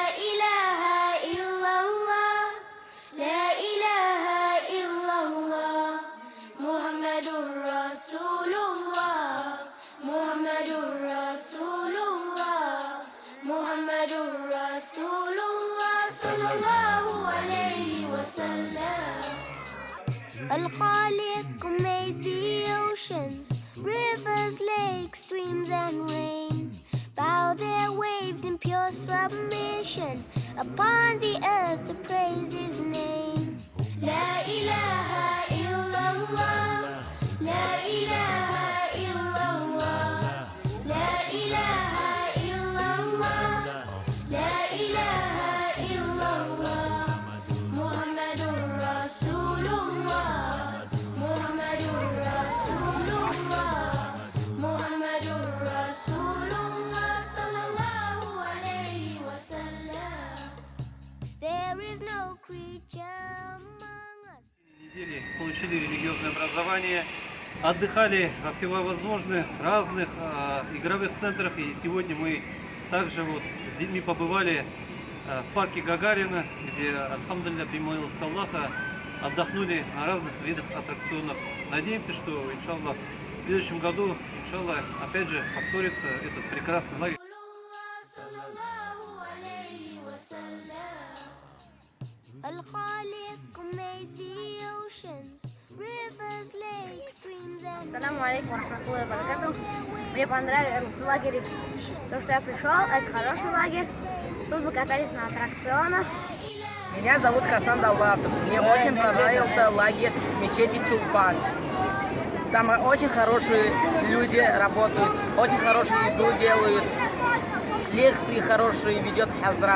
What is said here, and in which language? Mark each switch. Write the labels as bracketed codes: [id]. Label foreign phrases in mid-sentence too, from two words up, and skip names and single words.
[ar] إله إلا الله لا إله إلا الله محمد رسول الله محمد رسول الله محمد رسول الله صلى الله عليه وسلم الخالق [en] made the oceans, rivers, lakes, streams and rain. Bow their waves in pure submission upon the earth to praise his name. [ar] لا إله إلا الله، لا إله إلا الله، لا إله إلا الله، لا إله إلا الله. محمد رسول الله، محمد رسول الله، محمد رسول الله صلى الله عليه وسلم. [en] There is no creature among us. [ru] Недели получили религиозное образование, отдыхали во всевозможных разных игровых центрах. И сегодня мы также вот с детьми побывали в парке Гагарина, где, альхамдулилля, при милости Аллаха, отдохнули на разных видах аттракционов. Надеемся, что, иншаллах, в следующем году, иншаллах, опять же повторится этот прекрасный лагерь. [ar] السلام عليكم ورحمة الله وبركاته. [ru] Мне понравился лагерь, то, что я пришел, это хороший лагерь. Тут мы катались на аттракционах. Меня зовут Хасан Давлатов. Мне очень понравился лагерь мечети Чулпан. Там очень хорошие люди работают, очень хорошую еду делают, лекции хорошие ведет Хазрат.